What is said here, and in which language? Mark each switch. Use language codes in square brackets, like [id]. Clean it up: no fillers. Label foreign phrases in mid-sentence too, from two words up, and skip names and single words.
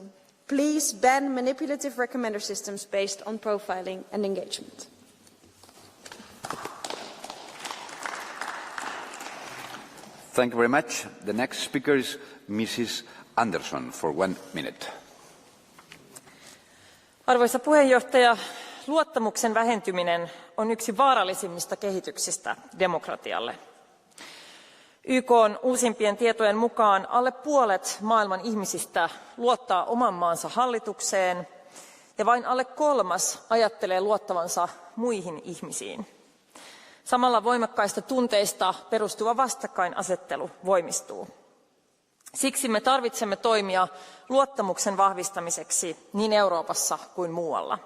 [en] Please ban manipulative recommender systems based on profiling and engagement. Thank you very much. The next speaker is Mrs. Anderson for 1 minute. [fi] Arvoisa puheenjohtaja, luottamuksen vähentyminen on yksi vaarallisimmista kehityksistä demokratialle. YK:n uusimpien tietojen mukaan alle puolet maailman ihmisistä luottaa oman maansa hallitukseen ja vain alle kolmas ajattelee luottavansa muihin ihmisiin. Samalla voimakkaista tunteista perustuva vastakkainasettelu voimistuu. Siksi me tarvitsemme toimia luottamuksen vahvistamiseksi niin Euroopassa kuin muualla.